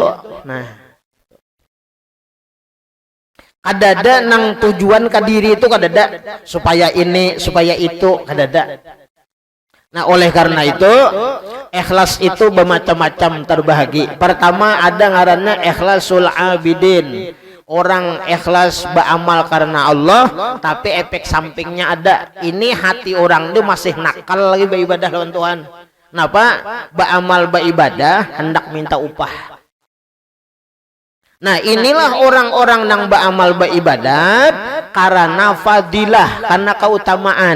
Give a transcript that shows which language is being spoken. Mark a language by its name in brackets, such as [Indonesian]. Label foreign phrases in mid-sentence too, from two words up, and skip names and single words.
[Banjar] Nah, kadada nang tujuan ke diri itu kadada supaya ini, supaya itu kadada. Nah, oleh karena itu ikhlas itu bermacam-macam terbagi. Pertama ada ngarannya [Arabic] إخلاص العابدين. [Banjar] Orang ikhlas beramal karena Allah, tapi efek sampingnya ada. Ini hati orang itu masih nakal lagi beribadah lawan Tuhan. Kenapa? Beramal beribadah hendak minta upah. Nah inilah orang-orang yang beramal beribadat karena fadilah, karena keutamaan.